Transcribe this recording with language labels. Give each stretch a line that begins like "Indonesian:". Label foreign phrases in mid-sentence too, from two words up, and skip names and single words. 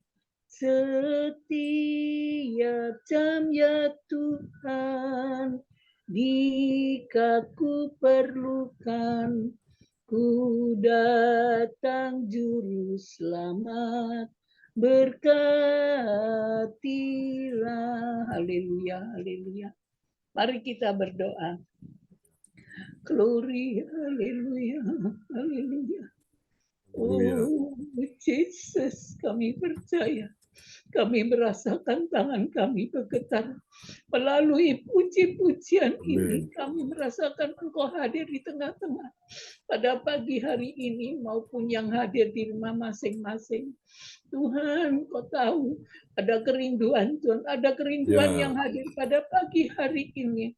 Indonesian: Setiap jam ya Tuhan, jika ku perlukan, Ku datang juru selamat, berkatilah. Haleluya, haleluya. Mari kita berdoa. Glory, haleluya, haleluya. Oh, Jesus, kami percaya. Kami merasakan tangan kami bergetar. Melalui puji-pujian ini, kami merasakan Engkau hadir di tengah-tengah. Pada pagi hari ini maupun yang hadir di rumah masing-masing. Tuhan, Kau tahu ada kerinduan, Tuhan, ada kerinduan yang hadir pada pagi hari ini.